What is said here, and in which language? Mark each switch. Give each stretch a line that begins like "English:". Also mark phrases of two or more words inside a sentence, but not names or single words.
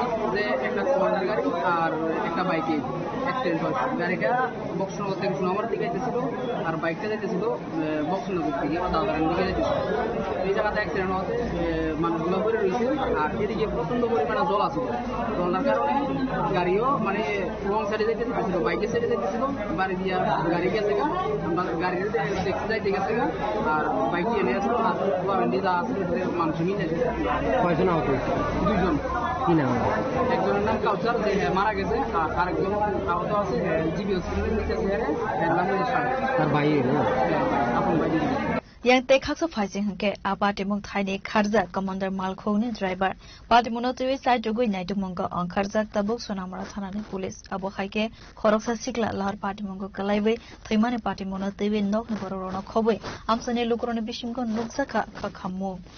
Bangla: যে একটা কমান্ডার গাড়ি আর একটা বাইকে অ্যাক্সিডেন্ট হয়েছে গাড়িটা বক্সনগর থেকে সুনামার দিকে যেতেছিল আর বাইকটা যেতেছিল বক্সনগর থেকে বা দাদারানির দিকে যেতেছিল এই জায়গাতে অ্যাক্সিডেন্ট হতে মানুষগুলো পড়ে রয়েছে আর এদিকে প্রচণ্ড পরিমাণে জল আছে জলটার কারণে গাড়িও মানে রং সাইডে যেতেছিল বাইকের সাইডে যেতেছিল বাড়ি দিয়ে গাড়ি গেছে আমরা গাড়ি দেখতে যাইতে গেছে আর বাইক এনে আসলো আর যা আছে মানুষ মিলে কয়জন আহত হয়েছে 2জন কি নাম একজনের নাম কাউসার যে মারা গেছে আর আরেকজন আহত আছে জিবি হসপিটালে নিচে এর নাম তার ভাই আপন ভাই
Kok Borok: Yang tekak sa fighting hanke apatimong thaini kharja commander malkhoni driver patimono tewe side jogoi naitu mongko ang kharja tabuk sonamara thanani police abo haike khoroksa sikla lahar patimongo kalaibe thaimani patimono tewe nok ni bororono khoboi amsane lukrone bishimko nuksaka khakhammo